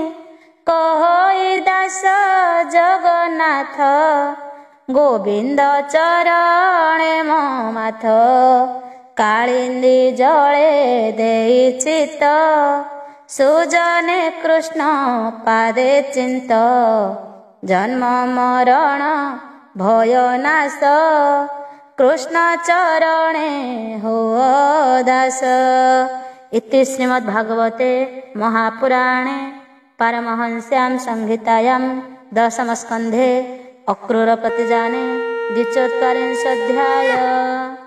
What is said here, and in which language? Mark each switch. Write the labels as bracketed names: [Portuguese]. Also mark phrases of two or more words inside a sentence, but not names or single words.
[Odia] କହଇ ଦାସ ଜଗନ୍ନାଥ, ଗୋବିନ୍ଦ ଚରଣେ ମୋ ମାଥ, କାଳିନ୍ଦୀ ଜଳେ ଦେଇ ଚିତ, ସୁଜନେ କୃଷ୍ଣ ପାଦେ ଚିନ୍ତ, ଜନ୍ମ ମରଣ ଭୟ ନାଶ, କୃଷ୍ଣ ଚରଣେ ହୁଅ ଦାସ। [Sanskrit] इति श्रीमद्भागवते महापुराणे पारमहंस्यां संहितायां दशमस्कन्धे अक्रूर प्रतिजाने 42 अध्याय।